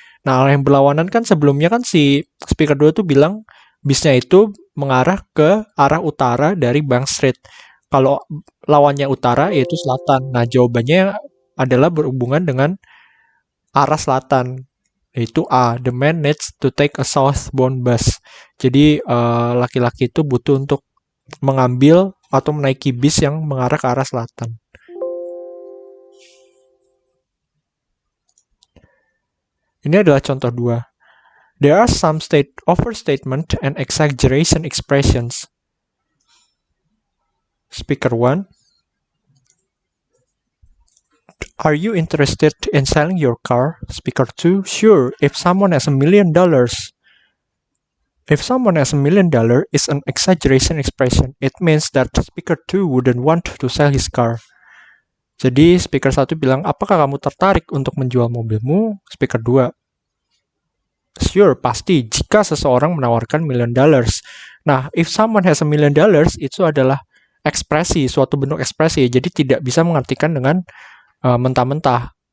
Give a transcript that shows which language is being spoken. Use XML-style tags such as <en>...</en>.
<id>Nah, arah yang berlawanan kan sebelumnya kan si speaker 2 tuh bilang bisnya itu mengarah ke arah utara dari Bank Street. Kalau lawannya utara yaitu selatan. Nah, jawabannya adalah berhubungan dengan arah selatan, yaitu A.</id> <en>The man needs to take a southbound bus.</en> <id>Jadi, laki-laki itu butuh untuk mengambil atau menaiki bis yang mengarah ke arah selatan. Ini adalah contoh 2.</id> <en>There are some overstatement and exaggeration expressions. Speaker 1. Are you interested in selling your car? Speaker 2. Sure, if someone has $1 million. If someone has $1 million is an exaggeration expression. It means that speaker 2 wouldn't want to sell his car.</en> <id>Jadi speaker 1 bilang, apakah kamu tertarik untuk menjual mobilmu? Speaker 2. Sure, pasti, jika seseorang menawarkan $1 million. Nah,</id> <en>if someone has $1 million,</en> <id>itu adalah ekspresi, suatu bentuk ekspresi. Jadi tidak bisa mengartikan dengan mentah-mentah.</id>